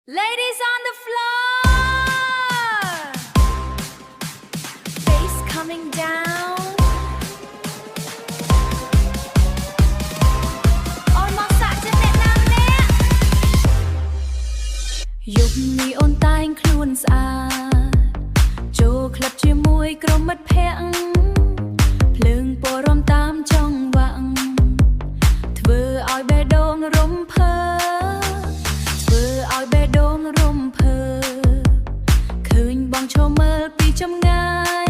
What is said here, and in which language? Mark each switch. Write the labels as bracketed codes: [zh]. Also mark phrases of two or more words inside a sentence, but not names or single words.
[en] Ladies on the floor, face coming down. Almost at the net now, net. [km] យប់នេះអូនតែងខ្លួនស្អាតចូលក្លឹបជាមួយក្រុមមិត្តភក្តិភ្លើងពណ៌រំតាមចង្វាក់ធ្វើឲ្យបេះដូងរំភើ ធ្វើឲ្យបេះដូងរំភើឃើញបងឈរមើលពីចម្ងាយ